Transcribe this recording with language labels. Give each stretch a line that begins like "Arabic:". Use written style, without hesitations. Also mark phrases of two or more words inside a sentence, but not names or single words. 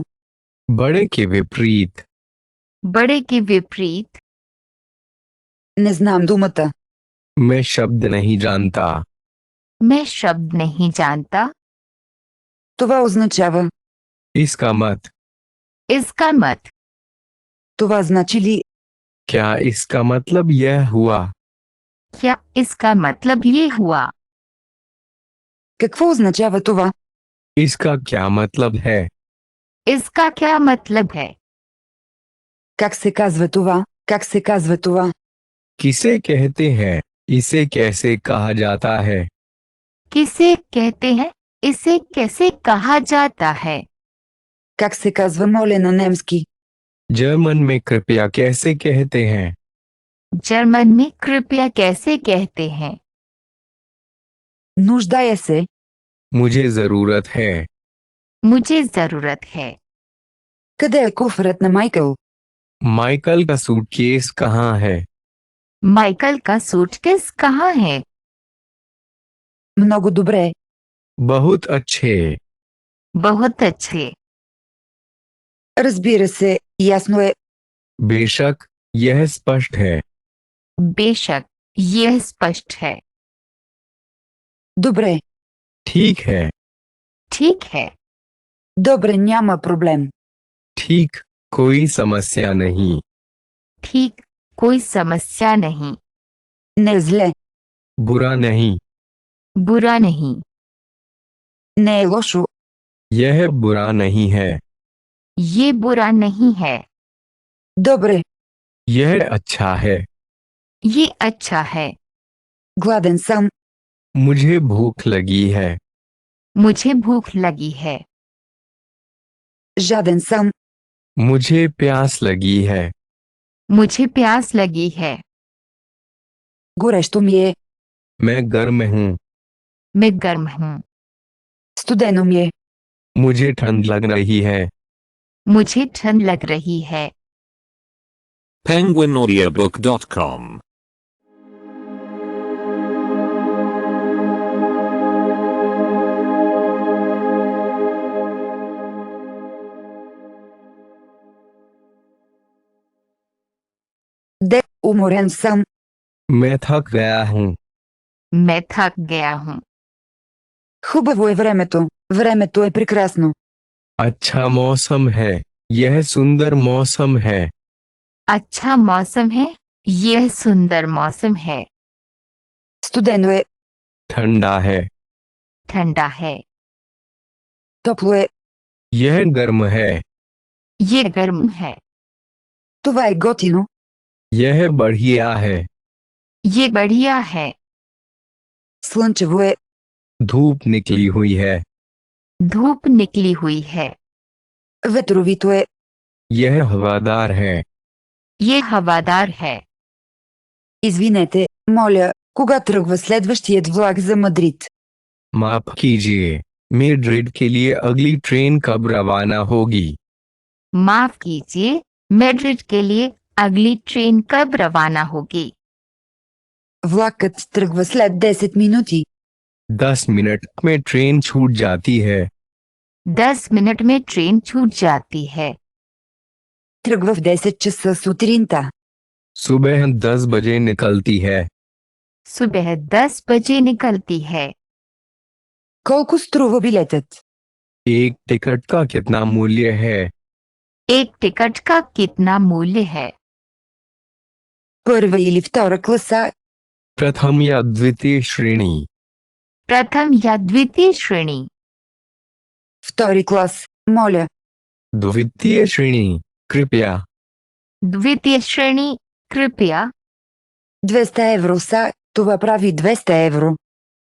Hindi: बड़े के विपरीत। बड़े के विपरीत।
Bulgarian: Не знам думата.
Hindi: मैं शब्द नहीं जानता। मैं शब्द नहीं जानता।
Bulgarian: Това означава.
Hindi: इसका मत। इसका मत।
Bulgarian: Това значи ли?
Hindi: क्या इसका मतलब यह हुआ? क्या इसका मतलब ये हुआ?
Bulgarian: Какво означава това?
Hindi: इसका क्या मतलब है? इसका क्या मतलब है?
Bulgarian: Как се казва това? Как се казва това?
Hindi: किसे कहते हैं? इसे कैसे कहा जाता है? किसे कहते हैं? इसे कैसे कहा जाता है?
Bulgarian: Как се казва моля на немски?
Hindi: जर्मन में कृपया कैसे कहते हैं? जर्मन में कृपया कैसे कहते हैं?
Bulgarian: Нуждая се.
Hindi: मुझे जरूरत है। मुझे जरूरत है।
Bulgarian: Къде е куфарът на Майкъл?
Hindi: माइकल का सूटकेस कहाँ है? माइकल का सूटकेस कहाँ है?
Bulgarian: Много добре.
Hindi: बहुत अच्छे। बहुत अच्छे।
Bulgarian: Разбира се, ясно е.
Hindi: बेशक, यह स्पष्ट है। बेशक, यह स्पष्ट है।
Bulgarian: Добре.
Hindi: ठीक है। ठीक है।
Bulgarian: Добре, няма проблем.
Hindi: ठीक, कोई समस्या नहीं। ठीक, कोई समस्या नहीं।
Bulgarian: Не е зле.
Hindi: बुरा नहीं। बुरा नहीं।
Bulgarian: Не е лошо.
Hindi: यह बुरा नहीं है। ये बुरा नहीं है।
Bulgarian: Добре.
Hindi: यह अच्छा है। ये अच्छा है।
Bulgarian: Гладен съм.
Hindi: मुझे भूख लगी है। मुझे भूख लगी है।
Bulgarian: Жаден съм.
Hindi: मुझे प्यास लगी है। मुझे प्यास लगी है।
Bulgarian: Горещо ми е.
Hindi: मैं गर्म हूँ। मैं गर्म हूँ।
Bulgarian: Студено ми е.
Hindi: मुझे ठंड लग रही है। मुझे ठंड लग रही है। penguinaudiobook.com
Bulgarian: Де, уморен съм.
Hindi: मैं थक गया हूँ। मैं थक गया हूँ।
Bulgarian: Хубаво е времето. Времето е прекрасно.
Hindi: अच्छा मौसम है। यह सुंदर मौसम है। अच्छा मौसम है। यह सुंदर मौसम है।
Bulgarian: Студено е.
Hindi: ठंडा है। ठंडा है।
Bulgarian: Топло е.
Hindi: यह गर्म है। ये गर्म है।
Bulgarian: Това е готино.
Hindi: यह बढ़िया है। ये बढ़िया है।
Bulgarian: Слънчево е.
Hindi: धूप निकली हुई है। धूप निकली हुई है।
Bulgarian: Ветровито е.
Hindi: यह हवादार है। ये हवादार है।
Bulgarian: Извинете, моля, кога тръгва следващият влак за Мадрид?
Hindi: माफ कीजिए, मैड्रिड के लिए अगली ट्रेन कब रवाना होगी? माफ कीजिए, मैड्रिड के लिए अगली ट्रेन कब रवाना होगी?
Bulgarian: Влакът тръгва след 10 минути.
Hindi: 10 मिनट में ट्रेन छूट जाती है। 10 मिनट में ट्रेन छूट जाती है।
Bulgarian: Тръгва в 10 часа сутринта.
Hindi: सुबह 10 बजे निकलती है। सुबह 10 बजे निकलती है।
Bulgarian: Колко струва билетът?
Hindi: एक टिकट का कितना मूल्य है? एक टिकट का कितना मूल्य है?
Bulgarian: Първа или втора класа?
Hindi: प्रथम या द्वितीय श्रेणी? प्रथम या द्वितीय श्रेणी?
Bulgarian: Втори клас, моля.
Hindi: द्वितीय श्रेणी, कृपया। द्वितीय श्रेणी, कृपया।
Bulgarian: 200 евро са, това прави 200 евро.